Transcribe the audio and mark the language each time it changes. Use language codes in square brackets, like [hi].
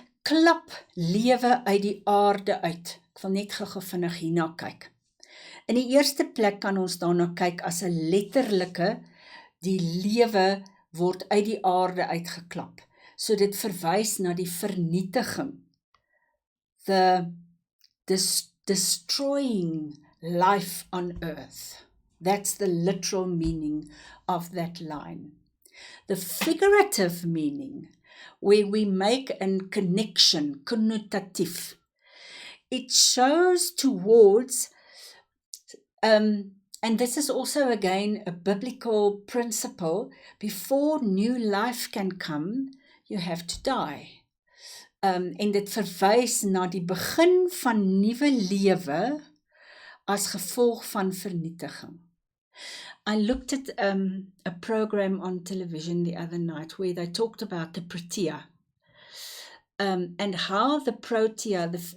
[af] Klap lewe uit die aarde uit. Ek wil net gou vinnig hierna kyk. In die eerste plek kan ons daarna kyk as 'n letterlike, die lewe word uit die aarde uitgeklap. So dit verwys na die vernietiging. [en] The destroying life on earth. That's the literal meaning of that line. The figurative meaning, where we make a connection, connotative, it shows towards, and this is also again a biblical principle, before new life can come, you have to die. [af] En dit verwys na die begin van nuwe lewe as gevolg van vernietiging. [en] I looked at a program on television the other night where they talked about the protea, and how the protea,